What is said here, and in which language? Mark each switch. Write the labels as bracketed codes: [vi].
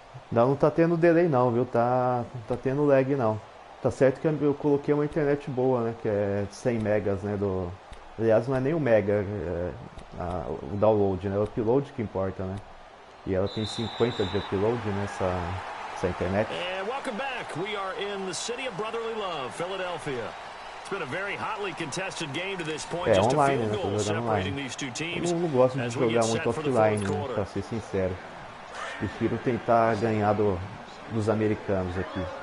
[pt] Não tá tendo delay não, viu? Não tá tendo lag não. Tá certo que eu coloquei uma internet boa, né? Que é 100 megas, né? Aliás, não é nem o mega o download, né? É o upload que importa, né? E ela tem 50 de upload nessa internet. [en] And welcome back. We are in the city of brotherly love, Philadelphia. It's been a very hotly contested game to this point. Just a field goal separating these two teams. [pt] Eu não gosto de jogar muito offline, né? Pra ser sincero. Prefiro tentar ganhar dos americanos aqui.